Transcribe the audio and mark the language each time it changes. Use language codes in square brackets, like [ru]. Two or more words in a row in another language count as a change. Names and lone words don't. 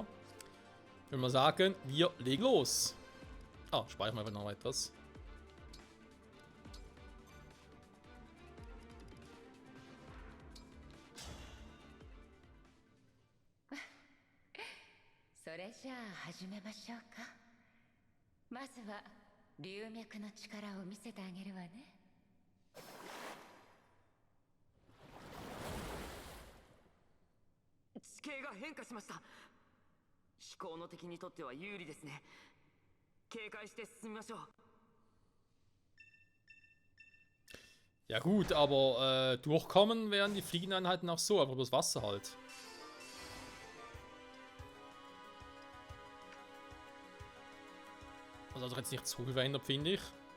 [de] Ich würde mal sagen, wir legen los. Ah, speichern wir einfach noch etwas. So, [ja] じゃあ始めましょうか。まずは龍脈の力を見せてあげるわね。地形が変化しました。飛行の敵にとっては有利ですね。警戒して進みましょう。 [de] Ja gut, aber durchkommen wären die Fliegeneinheiten auch so, einfach bloß Wasser halt. Also jetzt nicht zu viel verändert, finde ich.